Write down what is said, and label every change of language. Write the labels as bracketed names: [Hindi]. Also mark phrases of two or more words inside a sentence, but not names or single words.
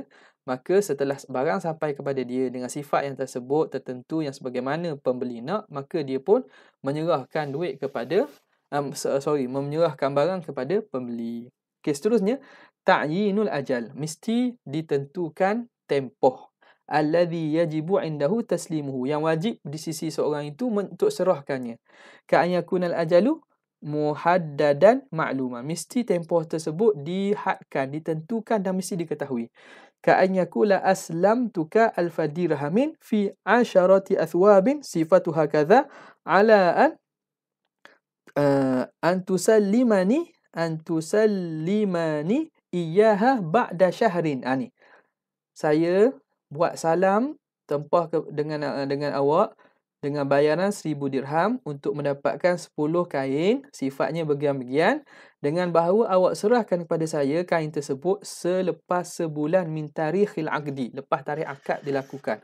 [Malay] Maka setelah barang sampai kepada dia dengan sifat yang tersebut tertentu yang sebagaimana pembeli nak, maka dia pun menyerahkan duit kepada menyerahkan barang kepada pembeli. Okey, seterusnya [Arabic] تعيين الأجل, [Malay] mesti ditentukan tempoh. [Arabic] الذي يجب عنده تسليمه, [Malay] yang wajib di sisi seorang itu untuk serahkannya. [Arabic] كأن يكون الأجل محددا معلوما, [Malay] mesti tempoh tersebut dihadkan, ditentukan dan mesti diketahui. [Arabic] كأن يقول أسلمتك ألف درهم في 10 أثواب صفتها كذا على أن تسلمني إياها بعد شهر. [Malay] Ni saya buat salam tempah dengan awak dengan bayaran 1000 dirham untuk mendapatkan 10 kain, sifatnya bagian-bagian, dengan bahawa awak serahkan kepada saya kain tersebut selepas sebulan [Arabic] من تاريخ العقد, [Malay] lepas tarikh akad dilakukan.